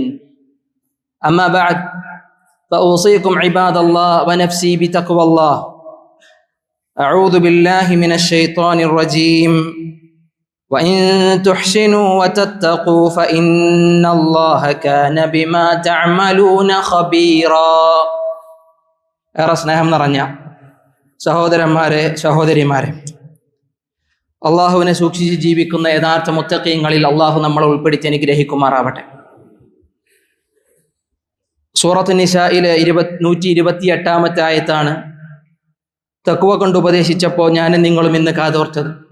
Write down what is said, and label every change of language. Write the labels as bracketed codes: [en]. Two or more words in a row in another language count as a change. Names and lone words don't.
[ar] أما بعد، فأوصيكم عباد الله ونفسي بتقوى الله. أعوذ بالله من الشيطان الرجيم. وإن تحسنوا وتتقوا فإن الله كان بما تعملون خبيرا. [ml] ഏറെ സ്നേഹം നിറഞ്ഞ സഹോദരന്മാരെ, സഹോദരിമാരെ, അള്ളാഹുവിനെ സൂക്ഷിച്ച് ജീവിക്കുന്ന യഥാർത്ഥ മുത്തഖീങ്ങളിൽ അള്ളാഹു നമ്മളെ ഉൾപ്പെടുത്തി അനുഗ്രഹിക്കുമാറാവട്ടെ. സൂറത്ത് നിസായിലെ 128 ആയത്താണ് തഖ്വ കൊണ്ട് ഉപദേശിച്ചപ്പോൾ ഞാനും നിങ്ങളും ഇന്ന് കാതോർത്തത്.